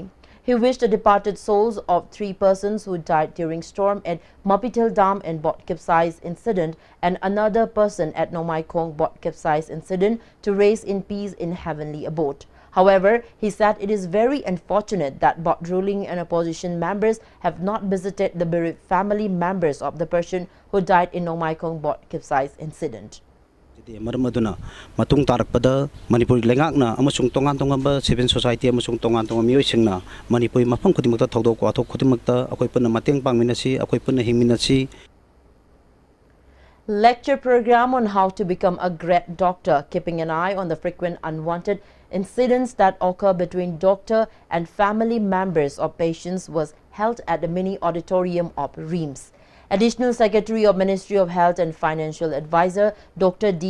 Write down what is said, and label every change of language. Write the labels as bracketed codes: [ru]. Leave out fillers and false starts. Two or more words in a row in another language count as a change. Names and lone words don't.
[en] He wished the departed souls of 3 persons who died during storm at Mapitil Dam and boat capsize incident and another person at Nongmaikong boat capsize incident to rest in peace in heavenly abode. However, he said it is very unfortunate that both ruling and opposition members have not visited the bereaved family members of the person who died in Nongmaikong boat capsize incident. [mni] Maramaduna matung tarakpada Manipur lengakna amasung tongan [en] civil society [mni] amasung tongan miyosingna Manipur mafam khudimakta thodok wathok khudimakta akoi punna mateng pangminasi akoi punna hingminasi. [en] Lecture program on how to become a great doctor, keeping an eye on the frequent unwanted incidents that occur between doctor and family members of patients was held at the mini auditorium of RIMS. Additional Secretary of Ministry of Health and Financial Advisor Dr.